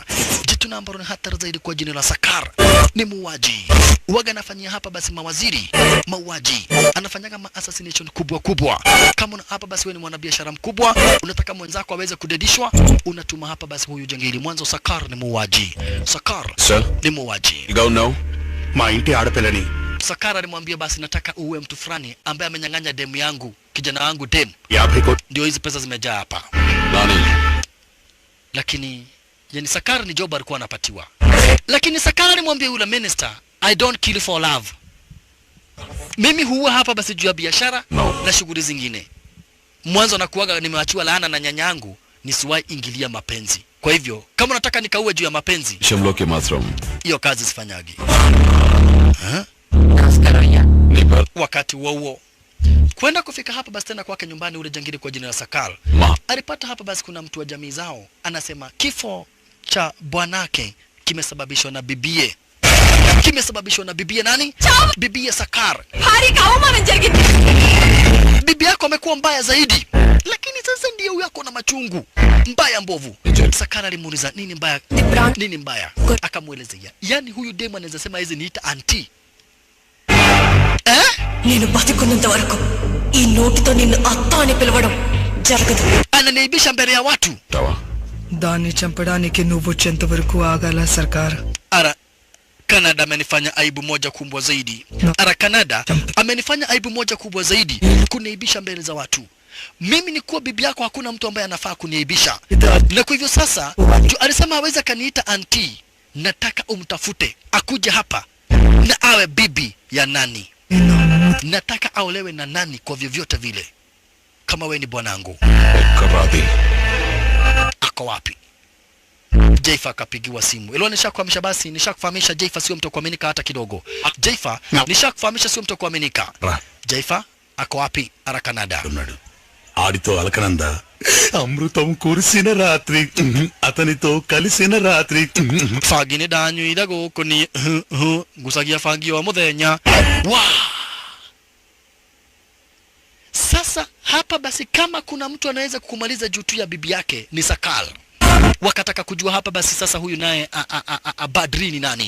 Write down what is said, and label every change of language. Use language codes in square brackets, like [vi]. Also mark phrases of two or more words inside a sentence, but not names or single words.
[sw] Jitu ambalo ni hatari zaidi kwa jina la Sakar ni muuaji. Uwaga anafanyia hapa basi mawaziri, mauaji. Anafanyaga assassination kubwa. Kama hapa basi wewe ni mwanabiashara mkubwa, unataka mwenzako aweze kudedishwa, unatuma hapa basi huyu jangili. Mwanzo Sakar ni muuaji. Sakar ni muuaji. [en] You go now. [te] మా ఇంటి ఆడపిల్లని [sw] Sakara alimwambia basi nataka uwe mtu fulani ambaye amenyang'anya demu yangu, kijana wangu demu. [te] 50 కోట్లు. [sw] Ndio hizi pesa zimejaa hapa. Nani? Lakini yani Sakara ni job alikuwa anapatiwa. Lakini Sakara alimwambia yule minister, [en] I don't kill for love. [sw] Mimi huwa hapa basi juu ya biashara na shughuli zingine. Mwanzo anakuaga nimeachiwa laana na nyanyangu, nisiwahi ingilia mapenzi. Kwa hivyo kama unataka nikaue juu ya mapenzi, [te] విషయంలోకి మాత్రం [sw] hiyo kazi sifanyagi. Wakati huo kwenda kufika hapa basi tena kwake nyumbani ule jangili kwa jina la Sakal. Alipata hapa basi kuna mtu wa jamii zao anasema kifo cha bwanake kimesababishwa na bibie. kimesababishwa na bibia nani? Bibia Sakar. [te] భారీగా అవమానం జరిగింది. [sw] Bibi yako amekuwa mbaya zaidi, lakini sasa ndio huyo ako na machungu mbaya mbovu. Sakar alimuuliza nini mbaya, nini mbaya, akamuelezea. Yani huyu demu anaweza sema hizi niita auntie. [te] నేను బతికున్నంత వరకు ఈ నోటితో నిన్ను అత్త అని పిలవడం జరగదు. [sw] Ananiibisha mbele ya watu. [te] దాన్ని చంపడానికి నువ్వు వచ్చేంత వరకు ఆగాల సర్కార్. [sw] Ara Canada amenifanya aibu moja kubwa zaidi. Ara Canada amenifanya aibu moja kubwa zaidi, kuniaibisha mbele za watu. Mimi ni kuwa bibi yako, hakuna mtu ambaye anafaa kuniaibisha. Na kwa hivyo sasa alisema hawezi kaniita auntie. Nataka umtafute akuje hapa na awe bibi ya nani. Nataka aolewe na nani kwa vyovyote vile. Kama we ni bwanangu. Ako wapi? Jaifa akapigiwa simu. Ilo nishakufahamisha basi, nishakufahamisha Jaifa sio mtu kuaminika hata kidogo. Jaifa nishakufahamisha sio mtu kuaminika. Jaifa ako wapi? Ara Canada. [te] ఆడితో అలకనంద అమృతం కురిసిన రాత్రి అతనితో కలిసిన రాత్రి Fagine danyu idago kuni gusagia fagio wa muthenya. [sw] Sasa hapa basi, kama kuna mtu anaweza kukumaliza juu tu ya bibi yake ni Sakal. Wakataka kujua hapa basi sasa huyu naye Badri ni nani?